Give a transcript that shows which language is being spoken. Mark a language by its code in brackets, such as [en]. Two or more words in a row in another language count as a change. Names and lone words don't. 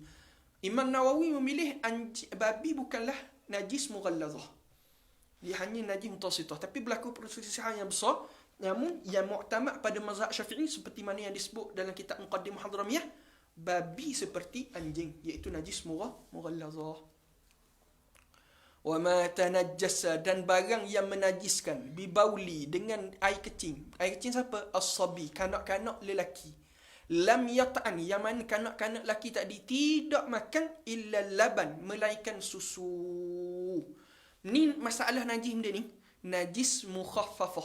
[ms] Imam Nawawi memilih babi bukanlah najis mughallazah. Dia hanya najis mutawassithah. Tapi berlaku perselisihan yang besar. Namun yang mu'tamad pada mazhab Syafi'i seperti mana yang disebut dalam kitab Muqaddimah Hadramiyah, babi seperti anjing, iaitu najis mughallazah. [ar] وما تنجس, [ms] dan barang yang menajiskan, bibauli, dengan air kecing. Air kecing siapa? As-sabi, kanak-kanak lelaki. [ar] لم يطعم, [ms] yang mana kanak-kanak lelaki tadi tidak makan [ar] إلا لبن, [ms] melainkan susu. Ni masalah najis benda ni, najis mukhaffafah.